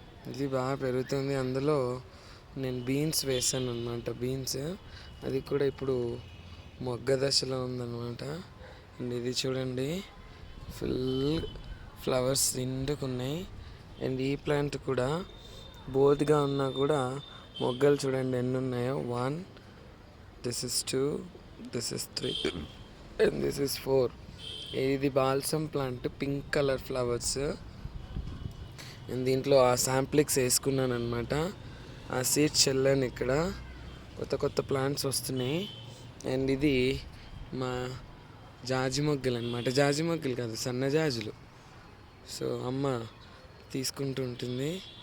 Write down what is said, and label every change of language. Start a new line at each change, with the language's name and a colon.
Telugu: ఇది బాగా పెరుగుతుంది. అందులో నేను బీన్స్ వేసాను అనమాట. బీన్స్ అది కూడా ఇప్పుడు మొగ్గ దశలో ఉందన్నమాట. అండ్ ఇది చూడండి, ఫుల్ ఫ్లవర్స్ నిండుకున్నాయి. అండ్ ఈ ప్లాంట్ కూడా బోర్డ్గా ఉన్నా కూడా మొగ్గలు చూడండి ఎన్ని ఉన్నాయో.
English: 1, this is 2, this is 3 and this is 4.
Telugu: ఇది balsam plant, pink colour flowers. నేను దీంట్లో ఆ శాంప్లిక్స్ వేసుకున్నాను అనమాట. ఆ సీడ్స్ చల్లాను. ఇక్కడ కొత్త కొత్త ప్లాంట్స్ వస్తున్నాయి. అండ్ ఇది మా జాజి మొగ్గలు అనమాట. జాజి మొగ్గలు కాదు, సన్నజాజులు. సో అమ్మ తీసుకుంటూ ఉంటుంది.